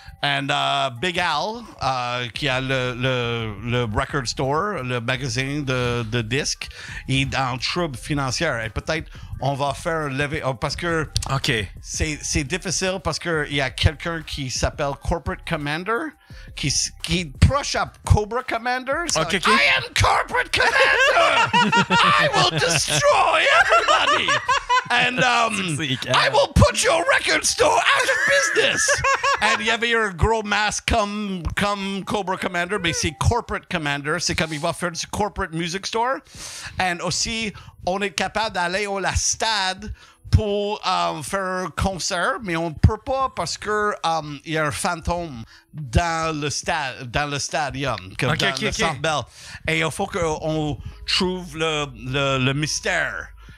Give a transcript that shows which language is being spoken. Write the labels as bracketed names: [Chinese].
[French] And Big Al, qui a le record store, le magazine de disques, il est en trouble financière. Et peut-être on va faire lever... parce que c'est difficile parce qu'il y a quelqu'un qui s'appelle Corporate Commander qui est proche à Cobra Commander. [English] So I am Corporate Commander! I will destroy everybody! And I will put your record store out of business! [French] And il y avait un gros masque comme Cobra Commander, mais c'est Corporate Commander. C'est comme il va faire du Corporate Music Store. Et aussi, on est capable d'aller au stade pour faire un concert, mais on ne peut pas parce que il y a un fantôme dans le stadium, comme dans le Centre Bell. Et il faut qu'on trouve le mystère